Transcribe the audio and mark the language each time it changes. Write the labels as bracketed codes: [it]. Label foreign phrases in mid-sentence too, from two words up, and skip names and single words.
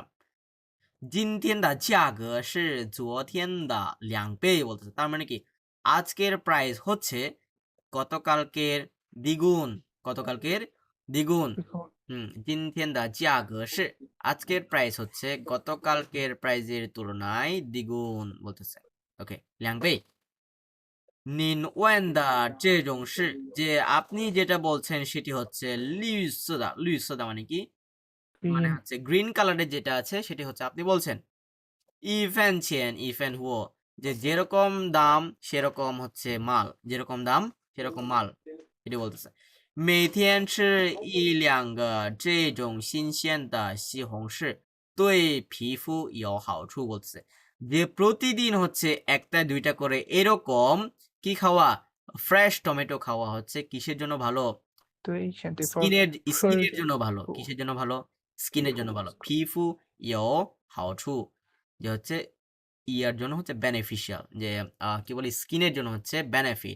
[zh] 今天的价格是昨天的2倍 [bn] বলতেছে, তার মানে কি আজকের প্রাইস হচ্ছে গতকালকের দ্বিগুণ, গতকালকের দ্বিগুণ। [zh] 今天的价格是, [bn] আজকের প্রাইস হচ্ছে গতকালকের প্রাইজের তুলনায় দ্বিগুণ বলতেছে। [zh] ওকে, 2 倍。您问的这种是, [bn] যে আপনি যেটা বলছেন সেটি হচ্ছে [zh] 绿色的, 绿色的 [bn] মানে কি, মানে হচ্ছে গ্রিন কালারের যেটা আছে সেটি হচ্ছে আপনি বলছেন। [zh] 一分钱一分货, [bn] যে যেরকম দাম সেরকম হচ্ছে মাল, যেরকম দাম সেরকম মাল, এটি বলতেছে। [zh] 每天吃一两个这种新鲜的西红柿对皮肤有好处 [bn] বলতেছে, যে প্রতিদিন হচ্ছে একটা দুইটা করে এরকম কি খাওয়া, ফ্রেশ টমেটো খাওয়া হচ্ছে কিসের জন্য ভালো, স্কিনের জন্য ভালো, কিসের জন্য ভালো, স্কিনের জন্য ভালো। [zh] 皮肤有好处, [bn] যে হচ্ছে ইয়ার জন্য হচ্ছে বেনিফিশিয়াল, যে কি বলি স্কিনের জন্য হচ্ছে বেনিফিট।